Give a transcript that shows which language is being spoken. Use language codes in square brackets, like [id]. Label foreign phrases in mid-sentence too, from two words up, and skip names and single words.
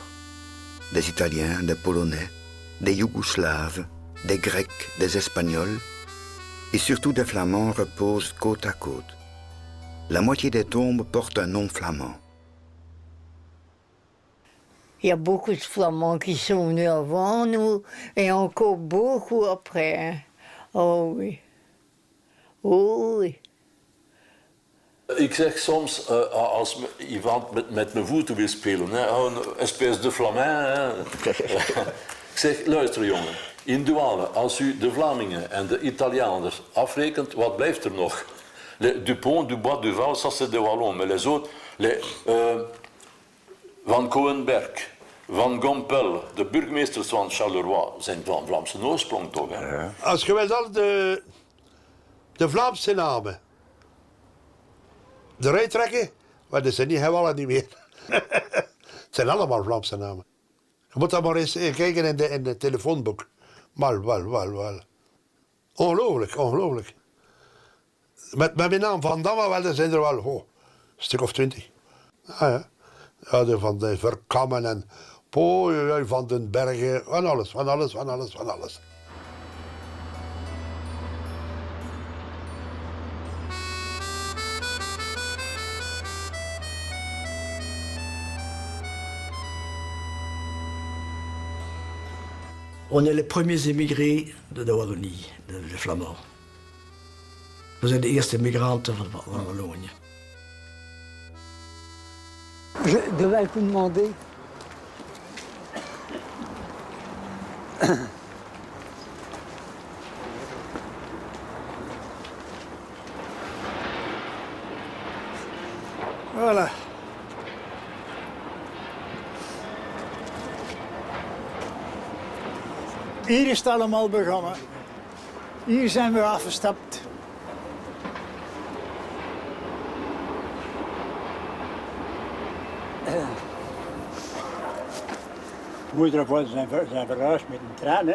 [fr] Des Italiens, des Polonais, des Yougoslaves, des Grecs, des Espagnols et surtout des Flamands reposent côte à côte. La moitié des tombes portent un nom flamand. Il y a beaucoup de Flamands qui sont venus avant nous et encore beaucoup après. Hein. Oh oui. Oh oui. [nl] Ik zeg soms, als iemand met mijn voeten wil spelen, hè, een [fr] espèce de Flamand. [nl] Hè. Ik zeg, luister jongen, in Douala, als u de Vlamingen en de Italianen afrekent, wat blijft er nog? [fr] Dupont, Dubois, Duval, ça c'est de Wallon, mais les autres, [nl] Van Coenberg, Van Gompel, de burgemeesters van Charleroi, zijn van Vlaamse oorsprong toch? Hè? Ja. Als je wel al de Vlaamse namen eruit trekken, maar dat zijn niet helemaal niet meer. Het zijn allemaal Vlaamse namen. Je moet dan maar eens kijken in de telefoonboek. Wel. Ongelooflijk. Met mijn naam Van Damme, wel, dat zijn er wel stuk of 20. Ja. Ja, van de Verkammen en van den Bergen, van alles. [fr] On est les premiers émigrés de Wallonie, de Flamands. [nl] We zijn de eerste migranten van Wallonië. [fr] Je devais vous demander. Voilà. [nl] Hier is het allemaal begonnen. Hier zijn we afgestapt. Moeder of zijn verhuisd met een trein, hè?